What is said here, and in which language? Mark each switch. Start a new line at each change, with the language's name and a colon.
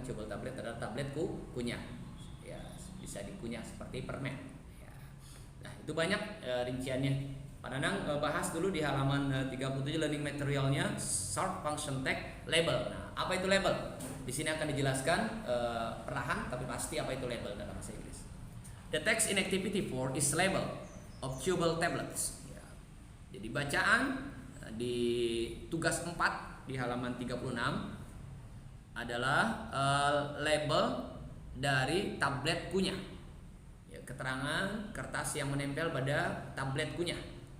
Indonesian: Chewable tablet adalah tablet kunyah ya, bisa dikunyah seperti permen ya. Nah itu banyak rinciannya. Pak Nanang bahas dulu di halaman 37 learning materialnya,
English: short function tag label.
Indonesian: Nah apa itu label? Di sini akan dijelaskan perlahan tapi pasti apa itu label dalam bahasa Inggris.
English: The text in activity 4 is label of chewable tablets ya.
Indonesian: Jadi bacaan di tugas 4 di halaman 36 adalah label dari tablet kunyah ya, keterangan kertas yang menempel pada tablet kunyah.